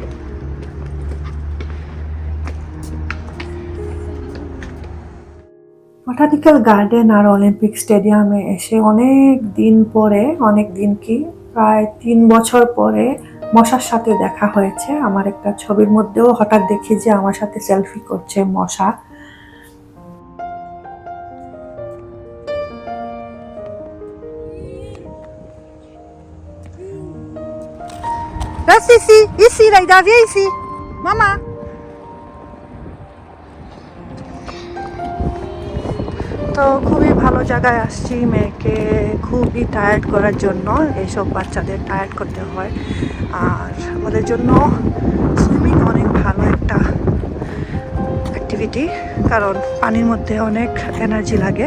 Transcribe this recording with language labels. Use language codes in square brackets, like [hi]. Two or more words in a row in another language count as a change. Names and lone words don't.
[en] botanical garden [bn] আর অলিম্পিক স্টেডিয়ামে এসে অনেক দিন পরে, অনেক দিন কি প্রায় 3 বছর পরে মশার সাথে দেখা হয়েছে। আমার একটা ছবির মধ্যেও হঠাৎ দেখি যে আমার সাথে সেলফি করছে মশা। [fr] Ici, ici, Laïda, viens ici. Maman. [bn] তো খুবই ভালো জায়গায় আসছি মেয়েকে খুবই টায়ার্ড করার জন্য। এইসব বাচ্চাদের টায়ার্ড করতে হয়, আর আমাদের জন্য সুইমিং অনেক ভালো একটা অ্যাক্টিভিটি, কারণ পানির মধ্যে অনেক এনার্জি লাগে।